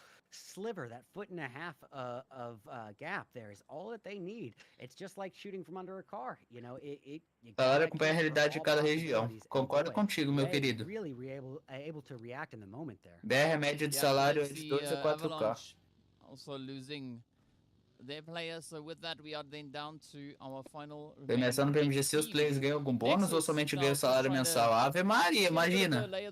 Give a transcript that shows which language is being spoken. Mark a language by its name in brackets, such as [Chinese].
[English] Sliver, that foot and a half of gap there is all that they need. It's just like shooting from under a car, you know. [Portuguese] O salário acompanha a realidade de cada região. Concordo contigo, meu querido. BR é média de salário é de 2 a 4K. [English] Also losing their players, so with that we are then down to our final. [Portuguese] Premiação no PMGC, os players ganham algum bônus ou somente ganham salário mensal? Ave Maria, imagina.